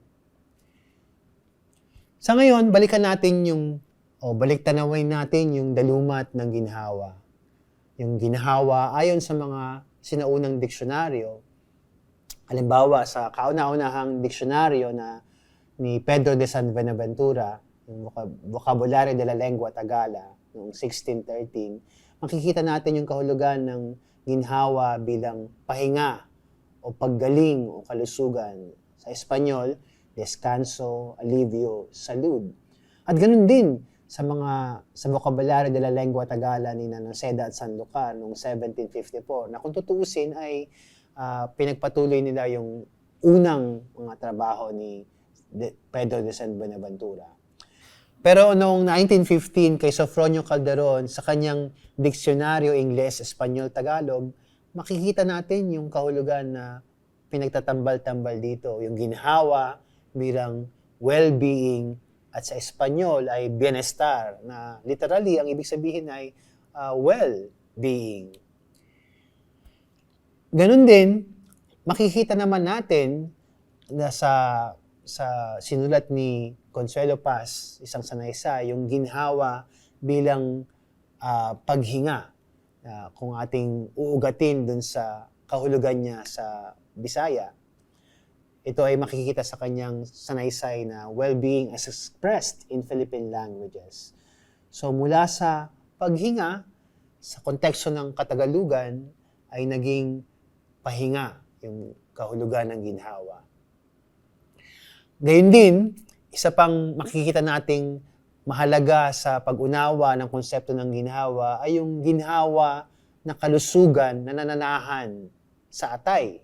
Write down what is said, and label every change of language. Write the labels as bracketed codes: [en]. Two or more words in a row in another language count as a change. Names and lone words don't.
[tl] Sa ngayon, balik-tanawin natin yung dalumat ng ginhawa. Yung ginhawa, ayon sa mga sinaunang diksyonaryo, halimbawa sa kauna-unahang diksyonaryo ni Pedro de San Buenaventura, yung Vocabulario de la Lengua Tagala, noong 1613, makikita natin yung kahulugan ng ginhawa bilang pahinga o paggaling o kalusugan. Sa Espanyol, [es] descanso, alivio, salud. [tl] At ganun din sa Vocabulario de la Lengua Tagala ni Noceda at Sanlúcar noong 1754, na kung tutuusin ay pinagpatuloy nila yung unang mga trabaho ni Pedro de San Buenaventura. Pero noong 1915, kay Sofronio Calderon, sa kanyang Diksyonaryo Ingles, Espanyol, Tagalog, makikita natin yung kahulugan na pinagtatambal-tambal dito. Yung ginhawa bilang well-being, at sa Espanyol ay bienestar, na literally ang ibig sabihin ay well-being. Ganun din, makikita naman natin na sa sinulat ni Consuelo Paz, isang sanaysay, yung ginhawa bilang paghinga. Kung ating uugatin dun sa kahulugan niya sa Bisaya, ito ay makikita sa kanyang sanaysay na [en] well-being as expressed in Philippine languages. [tl] So mula sa paghinga, sa konteksto ng Katagalugan, ay naging pahinga yung kahulugan ng ginhawa. Gayun din, isa pang makikita nating mahalaga sa pag-unawa ng konsepto ng ginhawa ay yung ginhawa na kalusugan na nananahan sa atay.